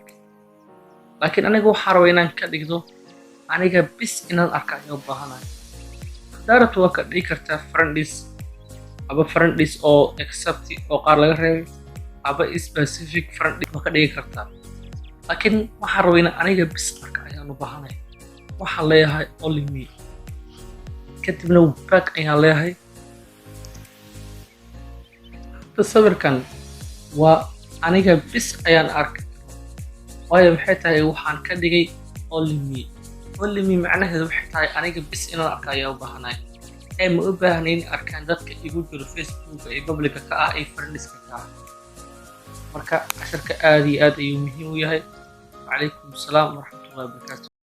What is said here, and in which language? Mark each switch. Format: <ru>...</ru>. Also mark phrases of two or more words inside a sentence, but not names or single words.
<so>laakiin aniga waxaan rabaa inaan ka dhigdo aniga bis inaan arka ayaa u baahanahay. haddaa rabto waa ka dhigi kartaa friendis oo accept oo qaar laga reebay, aba specific friendis waa ka dhigi kartaa. laakiin waxaan rabaa inaan aniga bis arka ayaan u baahanahay. waxaan leeyahay</so> <en>only me,</en> <so>kadibna back ayaan leeyahay. hadda sawirkan waa aniga bis ayaan arkay, waayo maxay tahay waxaan ka dhigay</so> <en>only me. only me</en> <so>macnaheedu waxay tahay aniga bis inaan arka ayaa u baahanahay. ma u baahnayn in arkaan dadka igu jiro Facebook ee publica ka ah ee friendska ka ah. marka casharka aad iyo aad ayuu muhiim u yahay.</so> <ar>وعليكم السلام ورحمة الله وبركاته.</ar>